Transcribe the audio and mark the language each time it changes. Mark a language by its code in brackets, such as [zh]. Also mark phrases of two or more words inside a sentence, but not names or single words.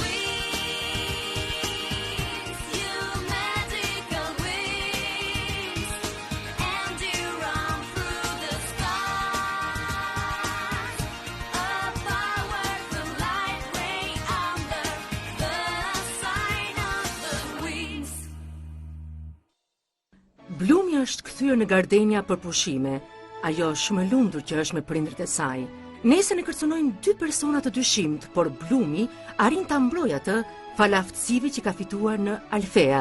[en] Wings, you magical wings. And you run through the stars. A powerful light ray under the sign of the wings. [sq] Blumi është kthyer në gardenia për pushime. Ajo shumë e lumtur që është me prindrit e saj. Nesër e kërcënojnë dy persona të dyshimt, por Blumi arrin ta mbrojë atë fal aftësive që ka fituar në Alfea.